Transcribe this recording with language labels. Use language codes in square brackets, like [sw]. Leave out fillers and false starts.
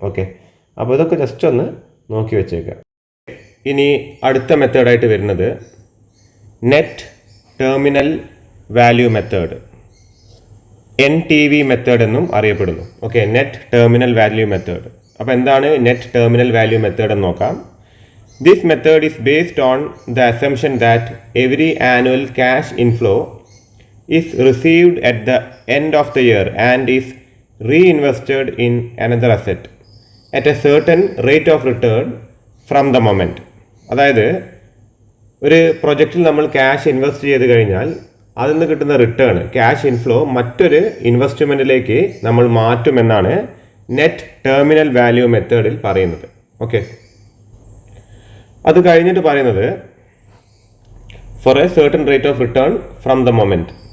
[ml] Okay, അപ്പോൾ ഇതൊക്കെ just ഒന്ന് നോക്കി വെച്ചേക്കുക. ഇനി അടുത്ത മെത്തേഡായിട്ട് വരുന്നത് net terminal value method, NTV method എന്നും അറിയപ്പെടുന്നു. Okay, net terminal value method. അപ്പോൾ എന്താണ് നെറ്റ് ടെർമിനൽ വാല്യൂ മെത്തേഡ് എന്ന് നോക്കാം. [en] This method is based on the assumption that every annual cash inflow is received at the end of the year and is reinvested in another asset at a certain rate of return from the moment. [ml] അതായത് ഒരു പ്രൊജക്റ്റിൽ നമ്മൾ cash invest ചെയ്ത് കഴിഞ്ഞാൽ അതിൽ നിന്ന് കിട്ടുന്ന return, cash inflow മറ്റൊരു ഇൻവെസ്റ്റ്മെൻറ്റിലേക്ക് നമ്മൾ മാറ്റുമെന്നാണ് നെറ്റ് ടെർമിനൽ വാല്യൂ മെത്തേഡിൽ പറയുന്നത്. ഓക്കെ, അത് കഴിഞ്ഞിട്ട് പറയുന്നത് [en] For a certain rate of return from the moment.